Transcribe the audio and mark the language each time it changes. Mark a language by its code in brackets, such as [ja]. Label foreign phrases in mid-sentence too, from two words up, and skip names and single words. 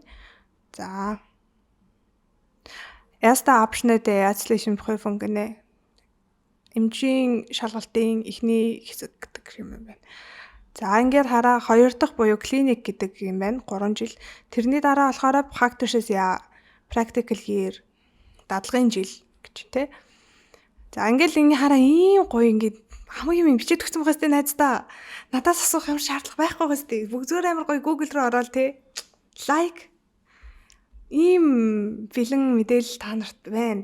[de] За. Erste Abschnitt der ärztlichen Prüfung гэнэ. [mn] Эмчийн шалгалтын ихний хэсэг гэдэг юм байна. За ингээд хараа 2 дахь буюу клиник гэдэг юм байна. 3 жил. Тэрний дараа болохоор [en] practices practical year [mn] дадлагын жил гэж тэ. За ингээд энэ хараа ийм гоё ингээд хамгийн юм бичиж өгсөн байгаа сте найздаа. Надаас асуух ямар шаардлага байхгүй байгаа сте. Бүгд зүгээр амар гоё Google руу ороод те. Лайк ийм бэлэн мэдээлэл та нарт байна.